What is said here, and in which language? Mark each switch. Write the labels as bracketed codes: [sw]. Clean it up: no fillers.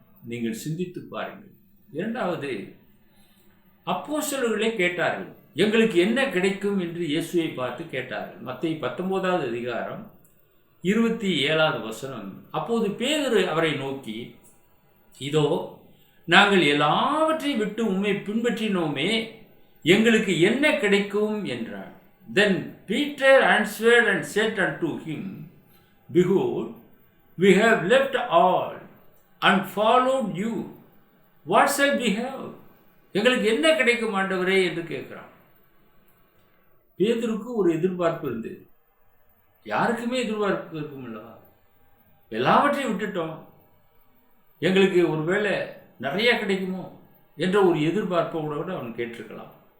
[ta] நீங்கள் சிந்தித்து பாருங்கள். இரண்டாவது, அப்போஸ்தலர்களே கேட்டார்கள், எங்களுக்கு என்ன கிடைக்கும் என்று இயேசுவை பார்த்து கேட்டார்கள். மத்தேயு 19வது அதிகாரம் 27வது வசனம். அப்போது பேதுரு அவரை நோக்கி, இதோ நாங்கள் எல்லாவற்றையும் விட்டு உம்மை பின்பற்றினோமே, எங்களுக்கு என்ன கிடைக்கும் என்றார். [en] Then Peter answered and said unto him, Behold, we have left all and followed you. What shall we have? [ta] எங்களுக்கு என்ன கிடைக்கும் ஆண்டவரே என்று கேட்கிறான். பேதுருக்கு ஒரு எதிர்பார்ப்பு இருந்தது. யாருக்குமே எதிர்பார்ப்பு இருக்கும் அல்லவா? எல்லாவற்றையும் விட்டுட்டோம், எங்களுக்கு ஒருவேளை நிறைய கிடைக்குமோ என்ற ஒரு எதிர்பார்ப்போடு கூட அவன் கேட்டிருக்கலாம்.